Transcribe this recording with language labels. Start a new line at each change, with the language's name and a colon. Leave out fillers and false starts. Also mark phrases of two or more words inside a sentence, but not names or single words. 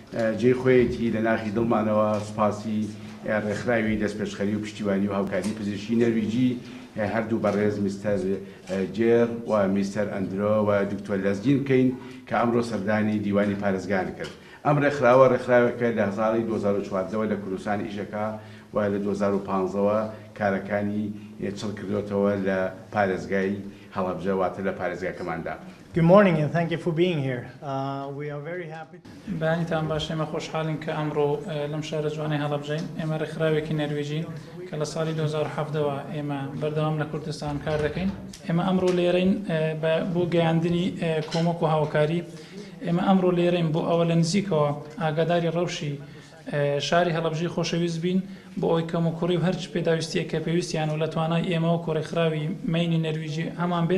Central Kurdish: جێی خۆیەتی لە ناخی دڵمانەوە سوپاسی ڕێکخراوی دەستپێشخەری و پشتیوانی و هاوکاری پزیشکی نەرویجی هەردوو بەڕێز میستەر جێر و میستەر ئەندرۆ و دکتۆر لەزگین بکەین کە ئەمڕۆ سەردانی دیوانی پارێزگان کرد. ئەم ڕێکخراوەکە لە ساڵی 2014 لە کوردستان ئیشەکە و لە 2015ەوە کارەکانی چڵ کردوتەوە لە پارێزگای هەڵەبجە واتە لە پارێزگاکەماندا.
English: Good morning and thank you for being here. We are very happy.
Central Kurdish: بەیانیتان باش ئێمە خۆشحاڵین کە ئەمڕۆ لەم شارە جوانەی هەڵەبجەین. ئێمە ڕێکخراوێکی نەرویجین کە لە ساڵی 2007ەوە ئێمە بەردەوام لە کوردستان کار دەکەین. ئێمە ئەمڕۆ لێرەین بۆ گەیاندنی کۆمەک و هاوکاری. ئێمە ئەمڕۆ لێرەین بۆ ئەوە لە نزیکەوە ئاگاداری ڕەوشی شاری هەڵەبجەی خۆشەویست بین بۆ ئەوی کەم و کوڕی و هەرچ پێداویستیە کە پێویستیان و لە توانای ئێمە و ڕێکخراوی مەینی نەرویجی هەمان بێت.